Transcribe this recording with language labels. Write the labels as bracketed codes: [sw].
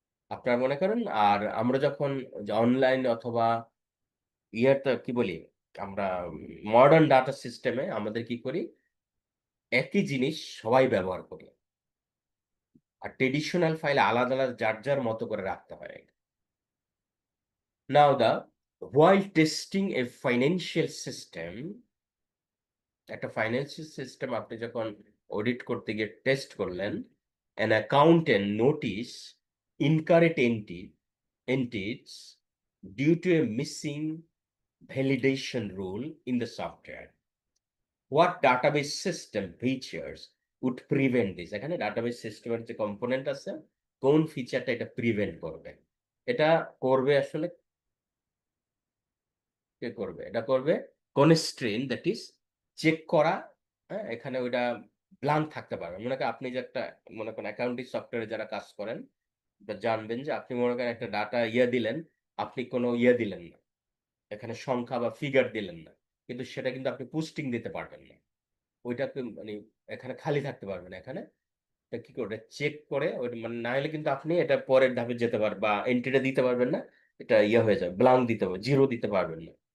[bn] আপনারা মনে করেন আর আমরা যখন অনলাইন অথবা ইয়েতে কি বলি আমরা মডার্ন ডাটা সিস্টেমে আমাদের কি করি একই জিনিস সবাই ব্যবহার করি, আর ট্রেডিশনাল ফাইল আলাদা আলাদা যার যার মতো করে রাখতে হয়। [en] now the while testing a financial system, [bn] একটা ফাইন্যান্সিয়াল সিস্টেম আপনি যখন অডিট করতে গিয়ে টেস্ট করলেন, [en] an accountant notice incorrect entities due to a missing validation rule in the software. What database system features would prevent this, [bn] এখানে ডাটাবেস সিস্টেমের যে component আছে কোন ফিচারটা এটা প্রিভেন্ট করবে, এটা করবে আসলে কে করবে, এটা করবে কনস্ট্রেন, দ্যাট ইজ চেক করা। হ্যাঁ, এখানে ওইটা ব্লাঙ্ক থাকতে পারবে। মনে করেন আপনি যে একটা, মনে করেন অ্যাকাউন্টিং সফটওয়্যারে যারা কাজ করেন জানবেন যে আপনি মনে করেন একটা ডাটা দিলেন, আপনি কোনো দিলেন না, এখানে সংখ্যা বা ফিগার দিলেন না, কিন্তু সেটা কিন্তু আপনি পুস্টিং দিতে পারবেন না, ওইটাকে মানে এখানে খালি থাকতে পারবে না, এখানে এটা কি করে চেক করে ওই মানে না হলে কিন্তু আপনি এটা পরের ধাপে যেতে পারবেন বা এন্ট্রিটা দিতে পারবেন না, এটা হয়ে যাবে, ব্লাঙ্ক দিতে হবে, জিরো দিতে পারবেন না।